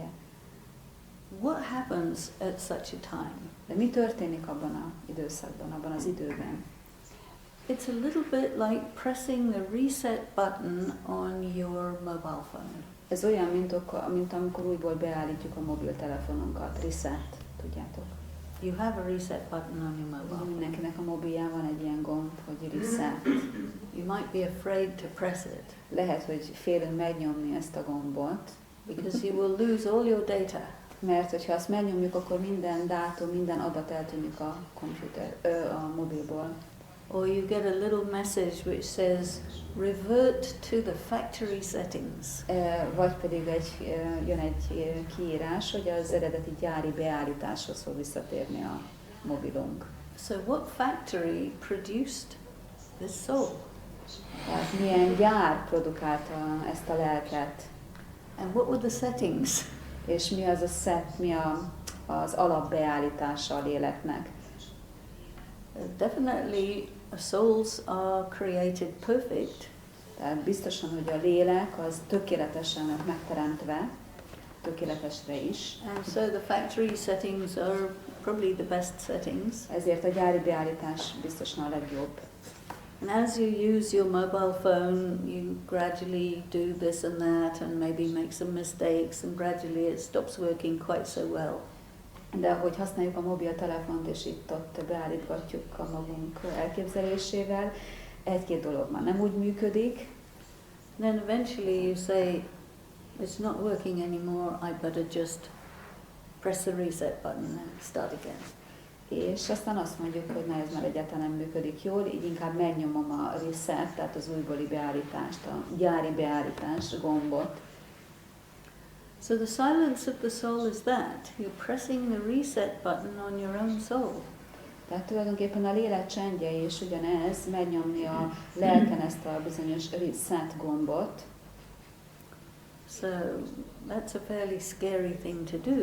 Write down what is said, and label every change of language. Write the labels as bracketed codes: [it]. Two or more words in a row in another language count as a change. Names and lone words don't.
[en] What happens at such a time? [hu] De mi történik abban az időszakban, abban az időben? [en] It's a little bit like pressing the reset button on your mobile phone. [hu] Ez olyan, mint amikor újból beállítjuk a mobiltelefonunkat. Reset, tudjátok? [en] You have a reset button on your mobile phone. [hu] Mindenkinek a mobilján van egy ilyen gomb, hogy reset. [en] You might be afraid to press it [hu] Lehet, hogy félünk megnyomni ezt a gombot, [en] because you will lose all your data. [hu] mert hogyha azt megnyomjuk, akkor minden dátum, minden adat eltűnik a a mobilból. [en] Or you get a little message which says, revert to the factory settings. [hu] Vagy pedig jön egy kiírás, hogy az eredeti gyári beállításhoz fog visszatérni a mobilunk. [en] So what factory produced this soul? [hu] Tehát milyen gyár produkálta ezt a lelket, [en] And what were the settings? [hu] és mi az a mi az alapbeállítása a léleknek. [en] Definitely souls are created perfect. [hu] Tehát biztosan, hogy a lélek az tökéletesen lett megteremtve, tökéletesre is. [en] And so the factory settings are probably the best settings. [hu] Ezért a gyári beállítás biztosan a legjobb. [en] And as you use your mobile phone, you gradually do this and that and maybe make some mistakes and gradually it stops working quite so well. [hu] De ahogy használjuk a mobiltelefont és itt-ott beállítgatjuk a magunk elképzelésével, egy-két dolog már nem úgy működik. [en] Then eventually you say, it's not working anymore, I better just press the reset button and start again. [hu] És aztán azt mondjuk, hogy na ez már egyáltalán nem működik jól, így inkább megnyomom a reset, tehát az újbóli beállítást, a gyári beállítás gombot. [en] So the silence of the soul is that. You're pressing the reset button on your own soul. [hu] Tehát tulajdonképpen a lélek csendje is ugyanez, megnyomni a lelken ezt a bizonyos reset gombot. [en] So that's a fairly scary thing to do.